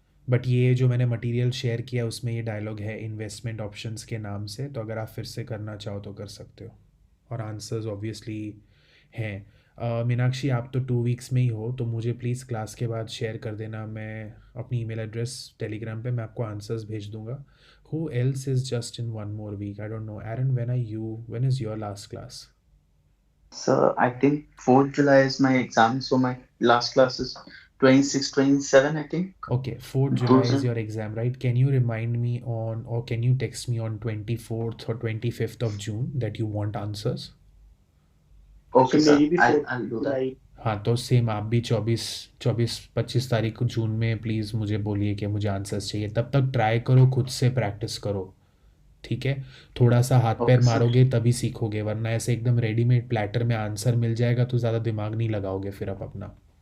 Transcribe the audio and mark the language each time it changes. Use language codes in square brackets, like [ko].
[hi] But ये जो मैंने मटेरियल शेयर किया उसमें ये डायलॉग है इन्वेस्टमेंट ऑप्शंस के नाम से, तो अगर आप फिर से करना चाहो तो कर सकते हो। और आंसर्स ऑब्वियसली हैं। मीनाक्षी, आप तो 2 वीक्स में ही हो, तो मुझे प्लीज़ क्लास के बाद शेयर कर देना, मैं अपनी ईमेल एड्रेस टेलीग्राम पे मैं आपको आंसर्स भेज दूंगा। [en] Who else is just in 1 more week? I don't know. Aaron, when is your last class? Sir, I think 4th July is my exam, so my last class is 26, 27, I think. Okay, 4th July is your exam, right? Can you remind me or can you text me on 24th or 25th of June that you want answers? Okay, sir. I'll do that. [hi] हाँ, तो same आप भी 24-25 तारीख को जून में please मुझे बोलिए कि मुझे आंसर्स चाहिए। तब तक ट्राई करो, खुद से प्रैक्टिस करो, ठीक है? थोड़ा सा हाथ पैर मारोगे तभी सीखोगे, वरना ऐसे एकदम रेडीमेड प्लेटर में आंसर मिल जाएगा तो ज़्यादा दिमाग नहीं लगाओगे फिर आप अपना।